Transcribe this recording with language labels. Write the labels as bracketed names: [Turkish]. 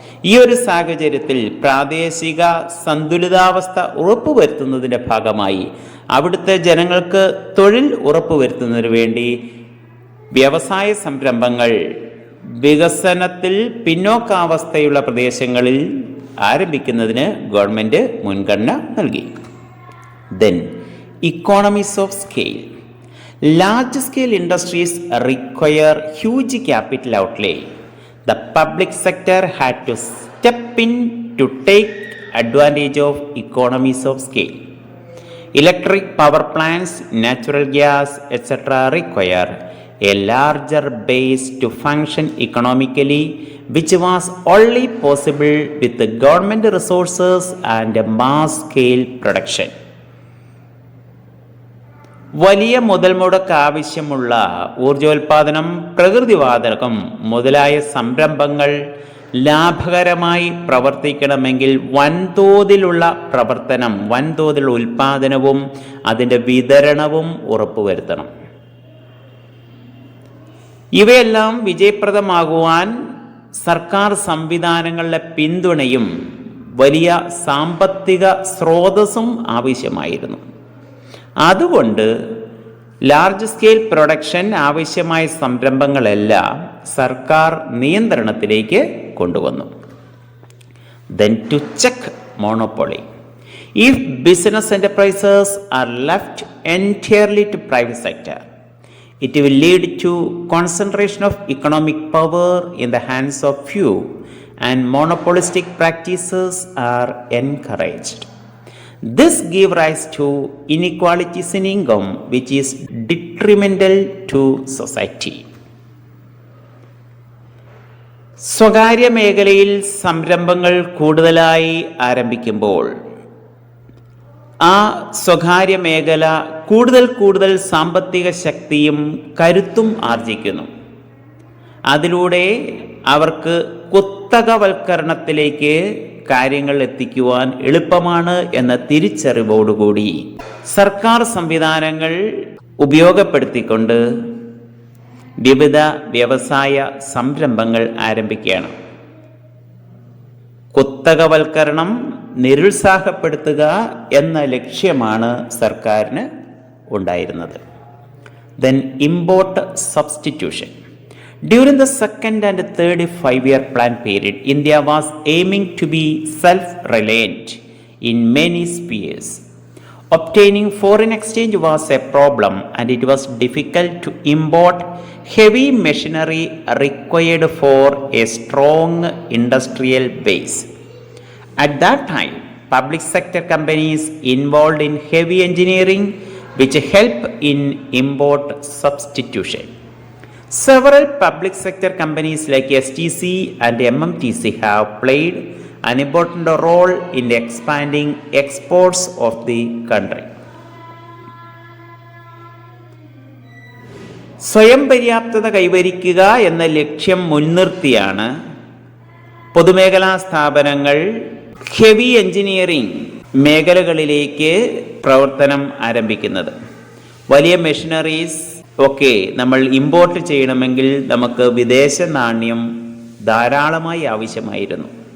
[Malayalam] ഈ ഒരു സാഹചര്യത്തിൽ പ്രാദേശിക സന്തുലിതാവസ്ഥ ഉറപ്പുവരുത്തുന്നതിൻ്റെ ഭാഗമായി അവിടുത്തെ ജനങ്ങൾക്ക് തൊഴിൽ ഉറപ്പുവരുത്തുന്നതിന് വേണ്ടി വ്യവസായ സംരംഭങ്ങൾ വികസനത്തിൽ പിന്നോക്കാവസ്ഥയുള്ള പ്രദേശങ്ങളിൽ ആരംഭിക്കുന്നതിന് ഗവൺമെൻറ് മുൻഗണന നൽകി. [English] Then economies of scale. Large scale industries require huge capital outlay. The public sector had to step in to take advantage of economies of scale. Electric power plants, natural gas, etc. require a larger base to function economically, which was only possible with the government resources and a mass scale production. [Malayalam] വലിയ മുതൽ മുടക്ക് ആവശ്യമുള്ള ഊർജോൽപാദനം, പ്രകൃതിവാതകം മുതലായ സംരംഭങ്ങൾ ലാഭകരമായി പ്രവർത്തിക്കണമെങ്കിൽ വൻതോതിലുള്ള പ്രവർത്തനം, വൻതോതിലുള്ള ഉൽപാദനവും അതിൻ്റെ വിതരണവും ഉറപ്പുവരുത്തണം. ഇവയെല്ലാം വിജയപ്രദമാകുവാൻ സർക്കാർ സംവിധാനങ്ങളുടെ പിന്തുണയും വലിയ സാമ്പത്തിക സ്രോതസ്സും ആവശ്യമായിരുന്നു. അതുകൊണ്ട് ലാർജ് സ്കെയിൽ പ്രൊഡക്ഷൻ ആവശ്യമായ സംരംഭങ്ങളെല്ലാം സർക്കാർ നിയന്ത്രണത്തിലേക്ക് കൊണ്ടുവന്നു. [English] Then to check monopoly. If business enterprises are left entirely to private sector, it will lead to concentration of economic power in the hands of few and monopolistic practices are encouraged. This gives rise to inequalities in income which is detrimental to society. [Malayalam] സ്വകാര്യ മേഖലയിൽ സംരംഭങ്ങൾ കൂടുതലായി ആരംഭിക്കുമ്പോൾ ആ സ്വകാര്യ മേഖല കൂടുതൽ സാമ്പത്തിക ശക്തിയും കരുത്തും ആർജിക്കുന്നു. അതിലൂടെ അവർക്ക് കുത്തകവൽക്കരണത്തിലേക്ക് കാര്യങ്ങൾ എത്തിക്കുവാൻ എളുപ്പമാണ് എന്ന തിരിച്ചറിവോടുകൂടി സർക്കാർ സംവിധാനങ്ങൾ ഉപയോഗപ്പെടുത്തിക്കൊണ്ട് വിവിധ വ്യവസായ സംരംഭങ്ങൾ ആരംഭിക്കുകയാണ്. കുത്തകവൽക്കരണം നിരുത്സാഹപ്പെടുത്തുക എന്ന ലക്ഷ്യമാണ് സർക്കാരിന് ഉണ്ടായിരുന്നത്. [English] Then import substitution. During the second and third 5-year plan period, India was aiming to be self-reliant in many spheres. Obtaining foreign exchange was a problem and it was difficult to import heavy machinery required for a strong industrial base. At that time, public sector companies involved in heavy engineering which help in import substitution. Several public sector companies like STC and MMTC have played an important role in expanding exports of the country. [Malayalam] സ്വയം പര്യാപ്തത കൈവരിക്കുക എന്ന ലക്ഷ്യം മുൻനിർത്തിയാണ് പൊതുമേഖലാ സ്ഥാപനങ്ങൾ heavy engineering മേഖലകളിലേക്ക് പ്രവർത്തനം ആരംഭിക്കുന്നത്. വലിയ മെഷീനറീസ് ഒക്കെ നമ്മൾ ഇമ്പോർട്ട് ചെയ്യണമെങ്കിൽ നമുക്ക് വിദേശ നാണ്യം ധാരാളമായി ആവശ്യമായിരുന്നു.